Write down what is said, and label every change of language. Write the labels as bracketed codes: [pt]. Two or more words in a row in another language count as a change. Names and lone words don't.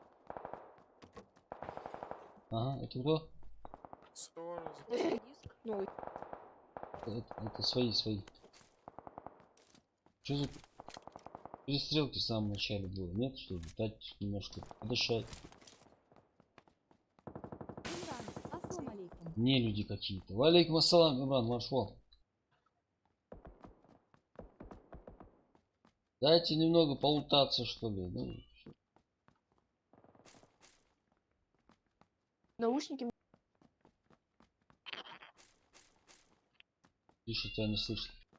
[ru] Ага, это кто? Сорок. Если диск новый. Это свои. Что за перестрелки в самом начале было? Нет, что ли? Дать немножко подышать. [ar] Имран, السلام عليكم. [ru] Не люди какие-то. [ar] وعليكم السلام, [ru] Имран, маршал. Дайте немного полутаться, что ли. Ну, Наушники. Тише, тебя не слышно.